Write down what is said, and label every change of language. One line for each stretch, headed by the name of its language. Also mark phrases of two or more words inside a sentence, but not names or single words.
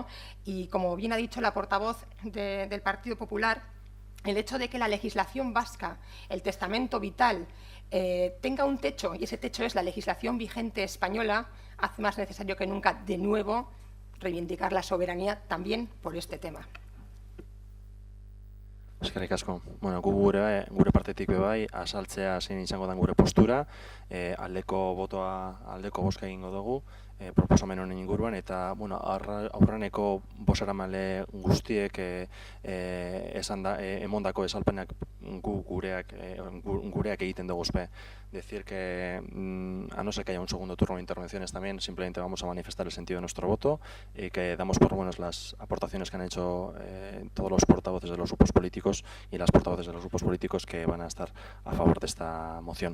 Spanish: Y como bien ha dicho la portavoz del Partido Popular, el hecho de que la legislación vasca, el testamento vital, tenga un techo, y ese techo es la legislación vigente española, hace más necesario que nunca, de nuevo, reivindicar la soberanía también por este tema.
Basque: Eskerrik asko. Bueno, gure partetik bai, azaltzea zein izango den gure postura, aldeko bozka egingo dugu, proposamen honen inguruan, eta aurreneko bozeramale guztiek emondako esalpenak gureak egiten dugu ospe.
Spanish: Decir que, a no ser que haya un segundo turno de intervenciones también, simplemente vamos a manifestar el sentido de nuestro voto y que damos por buenas las aportaciones que han hecho todos los portavoces de los grupos políticos y las portavoces de los grupos políticos que van a estar a favor de esta moción.